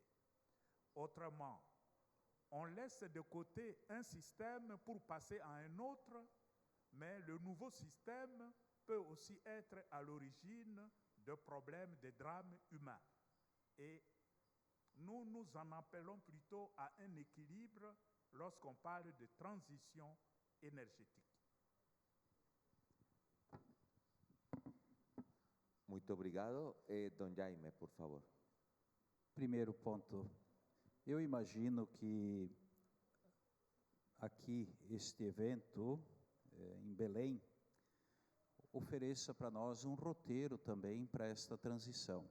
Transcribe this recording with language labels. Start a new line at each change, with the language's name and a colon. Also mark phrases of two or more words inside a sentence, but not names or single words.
French: Autrement, on laisse de côté un système pour passer à un autre, mais le nouveau système peut aussi être à l'origine de problèmes, de drames humains. Et nous nous en appelons plutôt à un équilibre lorsqu'on parle de transition énergétique.
Portuguese: Muito obrigado. Don Jaime, por favor. Primeiro ponto, eu imagino que aqui este evento em Belém ofereça para nós um roteiro também para esta transição.